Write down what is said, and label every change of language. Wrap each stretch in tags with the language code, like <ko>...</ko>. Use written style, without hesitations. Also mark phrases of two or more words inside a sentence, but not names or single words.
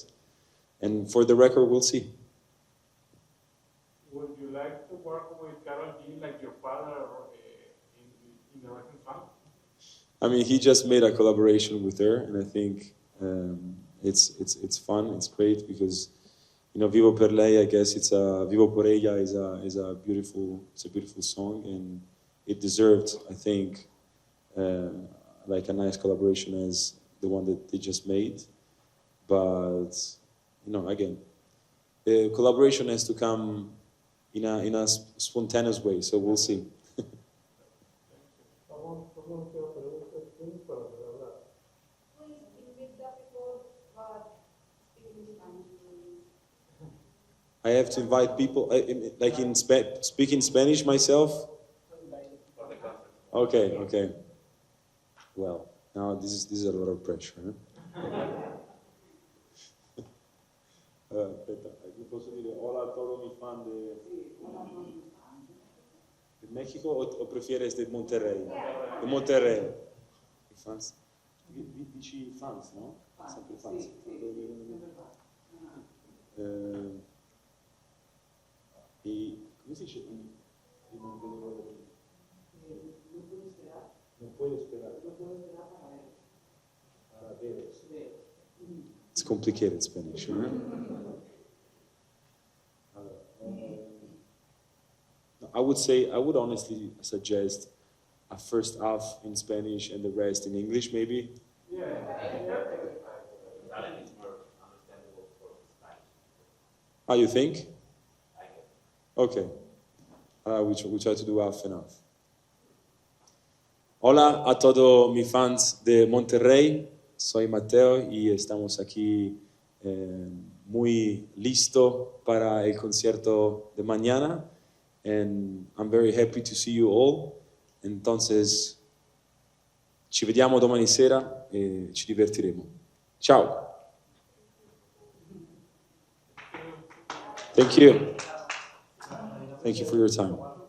<en>And for the record, we'll see. Would you like to work with Karol G like your father in the recent song? I mean, he just made a collaboration with her, and I think it's fun. It's great because Vivo per lei. I guess Vivo por ella is a beautiful song, and it deserved, I think, like a nice collaboration as the one that they just made. But again, the collaboration has to come in a spontaneous way. So we'll see. I have to invite people, speaking Spanish myself. Okay. Well, now this is a lot of pressure.</en> <it>Aspetta, posso dire</it> <es>hola a todos mis fans de México o prefieres de Monterrey? De Monterrey. Fans?</es> <it>Dici fans, no? Sempre fans. E come si dice?</it> <es>Non puedo esperar. Para veros.</es> <en>It's complicated Spanish, right? I would honestly suggest a first half in Spanish and the rest in English, maybe. Yeah. Italian is more understandable for Spanish. Ah, you think? Okay. We try to do half and half.</en> <es>Hola a todos mis fans de Monterrey. Soy Matteo y estamos aquí muy listo para el concierto de mañana.</es> <en>And I'm very happy to see you all.</en> <es>Entonces,</es> <it>ci vediamo domani sera e ci divertiremo. Ciao.</it> <en>Thank you. Thank you for your time.</en>